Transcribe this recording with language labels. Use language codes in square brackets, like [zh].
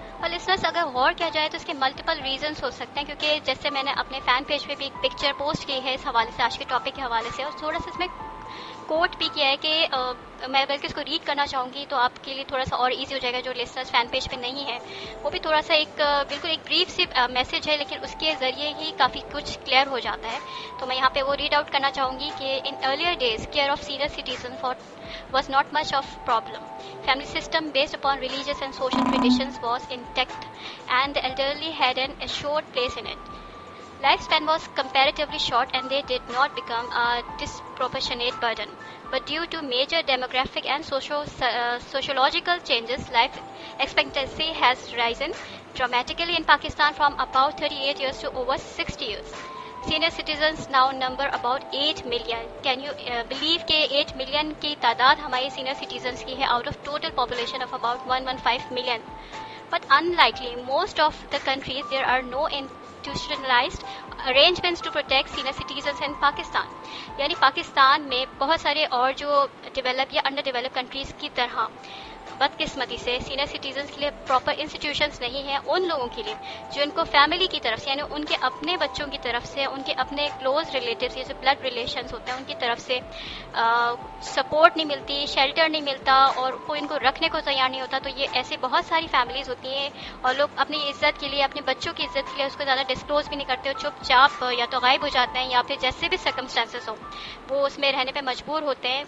[ur] Listeners اگر غور کیا جائے تو اس کے ملٹیپل ریزنس ہو سکتے ہیں، کیونکہ جیسے میں نے اپنے فین پیج پہ بھی ایک پکچر پوسٹ کی ہے اس حوالے سے، آج کے ٹاپک کے حوالے سے، اور تھوڑا سا اس میں کوٹ بھی کیا ہے کہ میں بلکہ اس کو ریڈ کرنا چاہوں گی تو آپ کے لیے تھوڑا سا اور ایزی ہو جائے گا جو لسنرز فین پیج پہ نہیں ہے. وہ بھی تھوڑا سا ایک بالکل ایک بریف سی میسج ہے، لیکن اس کے ذریعے ہی کافی کچھ کلیئر ہو جاتا ہے. تو میں یہاں پہ وہ ریڈ آؤٹ کرنا چاہوں گی کہ [en] In earlier days care of senior citizen was not much of problem. Family system based upon religious and social traditions was intact and the elderly had an assured place in it. Lifespan was comparatively short and they did not become a disproportionate burden. But due to major demographic and sociological changes, life expectancy has risen dramatically in Pakistan from about 38 years to over 60 years. Senior citizens now number about 8 million. Can you believe کہ 8 million [ur] کی تعداد ہماری [en] senior citizens کی ہے out of total population of about 115 million. But unlikely, most of the countries there are no institutionalized arrangements to protect senior citizens in Pakistan. [ur] یعنی پاکستان میں بہت سارے اور جو ڈیولپ یا انڈر ڈیولپ کنٹریز کی طرح بدقسمتی سے سینئر سٹیزنس کے لیے پراپر انسٹیٹیوشنس نہیں ہیں ان لوگوں کے لیے جن کو فیملی کی طرف سے یعنی ان کے اپنے بچوں کی طرف سے ان کے اپنے کلوز ریلیٹیوز جیسے بلڈ ریلیشنس ہوتے ہیں ان کی طرف سے سپورٹ نہیں ملتی, شیلٹر نہیں ملتا اور کوئی ان کو رکھنے کو تیار نہیں ہوتا. تو یہ ایسے بہت ساری فیملیز ہوتی ہیں اور لوگ اپنی عزت کے لیے اپنے بچوں کی عزت کے لیے اس کو زیادہ ڈسکلوز بھی نہیں کرتے اور چپ چاپ یا تو غائب ہو جاتے ہیں یا پھر جیسے بھی سرکمسٹانسز ہو وہ اس میں رہنے پہ مجبور ہوتے ہیں.